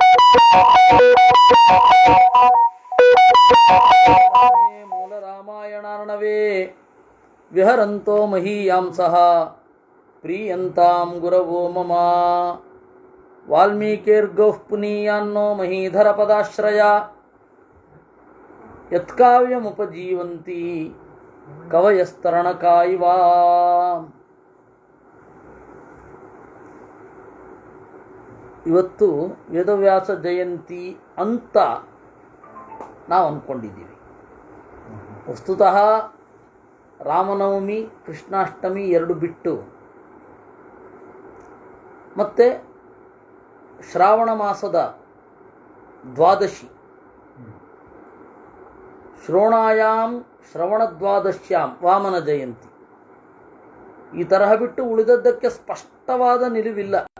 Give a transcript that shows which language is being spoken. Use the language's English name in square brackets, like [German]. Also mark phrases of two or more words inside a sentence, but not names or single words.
[Sanskrit] मूलरामायणार्णवे विहरन्तो महीयांसः प्रीयन्तां गुरवो मम वाल्मीकिर्गौः पुनीयान्नो महीधरपदाश्रया यत्काव्यमुपजीवन्ति कवयस्तरणका इव. [Kannada] ಇವತ್ತು ವೇದವ್ಯಾಸ ಜಯಂತಿ ಅಂತ ನಾವು ಅಂದ್ಕೊಂಡಿದ್ದೀವಿ. ವಸ್ತುತಃ ರಾಮನವಮಿ, ಕೃಷ್ಣಾಷ್ಟಮಿ ಎರಡು ಬಿಟ್ಟು ಮತ್ತೆ ಶ್ರಾವಣ ಮಾಸದ ದ್ವಾದಶಿ, [Sanskrit] ಶ್ರೋಣಾಯಾಮ್ ಶ್ರವಣದ್ವಾದಶ್ಯಾಂ [Kannada] ವಾಮನ ಜಯಂತಿ, ಈ ತರಹ ಬಿಟ್ಟು ಉಳಿದದ್ದಕ್ಕೆ ಸ್ಪಷ್ಟವಾದ ನಿಲುವಿಲ್ಲ.